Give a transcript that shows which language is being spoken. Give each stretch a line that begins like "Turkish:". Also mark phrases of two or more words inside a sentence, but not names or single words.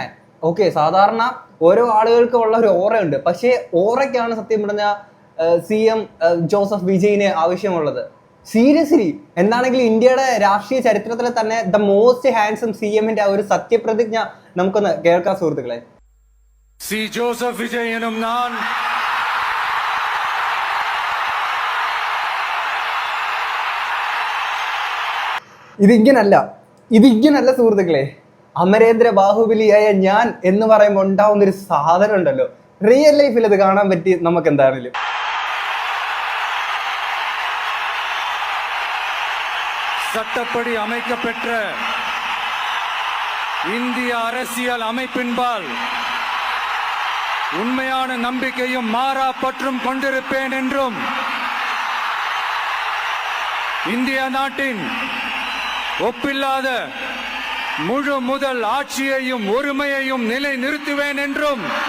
Malayalam: ഓക്കെ, സാധാരണ ഓരോ ആളുകൾക്ക് ഉള്ള ഒരു ഓറയുണ്ട്, പക്ഷേ ഓറയ്ക്കാണ് സത്യം പറഞ്ഞാൽ CM ജോസഫ് വിജയിന് ആവശ്യമുള്ളത്. സീരിയസ്ലി, എന്താണെങ്കിലും ഇന്ത്യയുടെ രാഷ്ട്രീയ ചരിത്രത്തിലെ തന്നെ
English: the most handsome
Malayalam: CM-ന്റെ ആ ഒരു സത്യപ്രതിജ്ഞ നമുക്കൊന്ന് കേൾക്കാം സുഹൃത്തുക്കളെ.
Tamil: சி ஜோசப் விஜய் எனும் நான்
Malayalam: ഇതിങ്ങനല്ല സുഹൃത്തുക്കളെ. അമരേന്ദ്ര ബാഹുബലിയായ ഞാൻ എന്ന് പറയുമ്പോൾ ഉണ്ടാവുന്ന ഒരു സാധനം ഉണ്ടല്ലോ,
English: real lifeil
Malayalam: അത് കാണാൻ പറ്റി നമുക്ക് എന്താണെങ്കിലും.
Tamil: சட்டப்படி அமைக்கப்பெற்ற இந்திய அரசியல் அமைப்பின்பால் உண்மையான நம்பிக்கையும் மாறா பற்றும் கொண்டிருப்பேன் என்றும் இந்திய நாட்டின் ஒப்பில்லாத முழு முதல் ஆட்சியையும் ஒருமையையும் நிலை நிறுத்துவேன் என்றும்